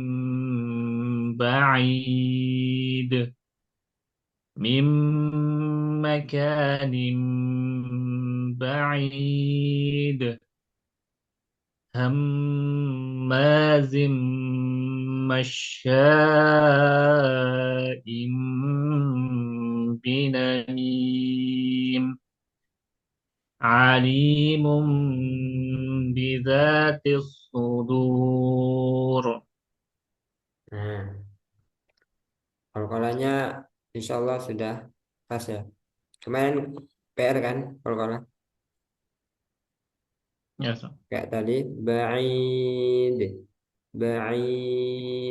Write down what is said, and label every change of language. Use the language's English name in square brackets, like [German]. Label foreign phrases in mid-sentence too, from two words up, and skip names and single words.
[Arabic] بعيد من مكان بعيد هماز مشاء بنميم عليم بذات الصدور. [Indonesian] Nah, kolkolanya [Arabic] إن شاء الله [Indonesian] sudah pas ya. Kemarin PR kan kolkolah. Ya, so. Kayak tadi ba'id. Ba'id.